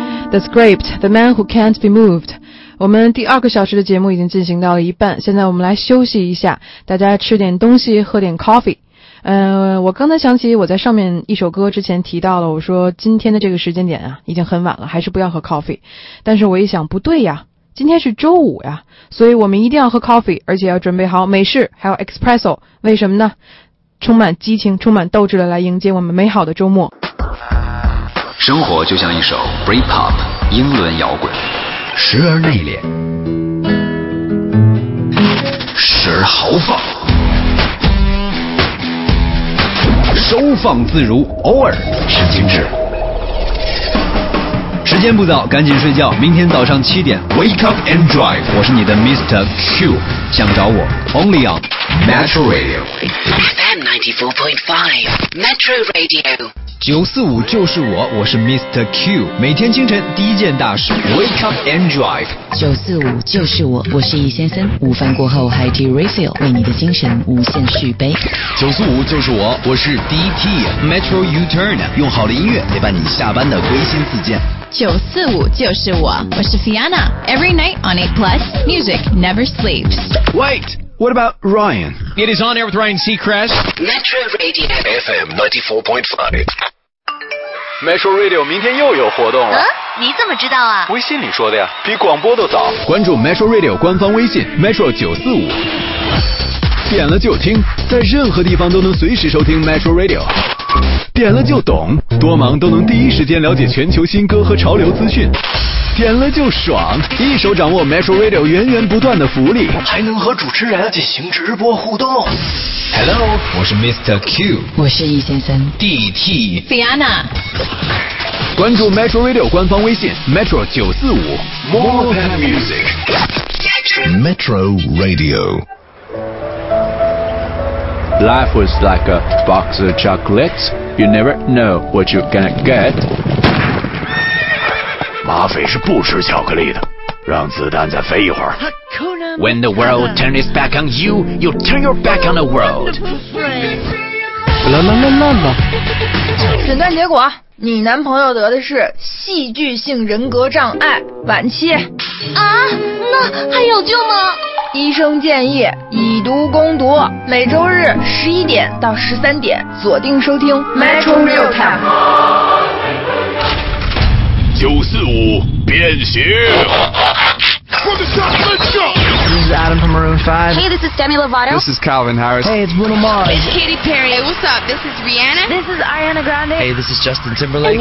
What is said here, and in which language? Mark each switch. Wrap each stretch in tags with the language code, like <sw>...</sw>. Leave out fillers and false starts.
<en>The script, the man who can't be moved.</en> <zh>我们第二个小时的节目已经进行到了一半，现在我们来休息一下，大家吃点东西，喝点 coffee。我刚才想起我在上面一首歌之前提到了，我说今天的这个时间点啊，已经很晚了，还是不要喝 coffee。但是我一想，不对呀，今天是周五呀，所以我们一定要喝 coffee， 而且要准备好美式还有 espresso。为什么呢？充满激情，充满斗志的来迎接我们美好的周末。生活就像一首 Britpop 英伦摇滚，时而内敛，时而豪放，收放自如，偶尔是精致。时间不早，赶紧睡觉，明天早上七点</zh> <en>Wake up and drive。</en> <zh>我是你的 Mr.</zh> <en>Q，</en> <zh>想找我</zh> <en>Only on Metro Radio FM 94.5 Metro Radio</en> <zh>945就是我，我是 Mr. Q， 每天清晨第一件大事</zh> <en>Wake up and drive。</en> <zh>945就是我，我是易先生，午饭过后 High Tea Refill， 为你的精神无限续杯。 945就是我，我是 DT Metro U-Turn， 用好的音乐陪伴你下班的归心似箭。 945就是我，我是</zh> <en>Fiona， Every night on 8 Plus Music never sleeps。 Wait，What about Ryan? It is On Air with Ryan Seacrest. Metro Radio. FM 94.5.</en> <zh>Metro Radio 明天又有活动了。你怎么知道啊？微信里说的呀，比广播都早。关注 Metro Radio 官方微信 Metro 945。点了就听，在任何地方都能随时收听 Metro Radio。点了就懂，多忙都能第一时间了解全球新歌和潮流资讯。点了就爽，一手掌握 Metro Radio 源源不断的福利，还能和主持人进行直播互动。 Hello， 我是 Mr. Q，我是易先生，DT Fiona。关注 Metro Radio 官方微信 Metro 945</zh> <en>，More than music， Metro Radio。 Life was like a box of chocolates. You never know what you're gonna get.</en> <zh>马匪是不吃巧克力的，让子弹再飞一会儿。</zh> <en>When the world turns its back on you, you turn your back on the world. 啦啦啦啦啦！</en> <zh>诊断结果，你男朋友得的是戏剧性人格障碍晚期。啊，那还有救吗？医生建议以毒攻毒，每周日11点到13点锁定收听 Metro Real Time 945变形。</zh> <en>This is Adam from Maroon 5. Hey, this is Demi Lovato. This is Calvin Harris. Hey, it's Bruno Mars. It's Katy Perry. Hey, what's up? This is Rihanna. This is Ariana Grande. Hey, this is Justin Timberlake.</en>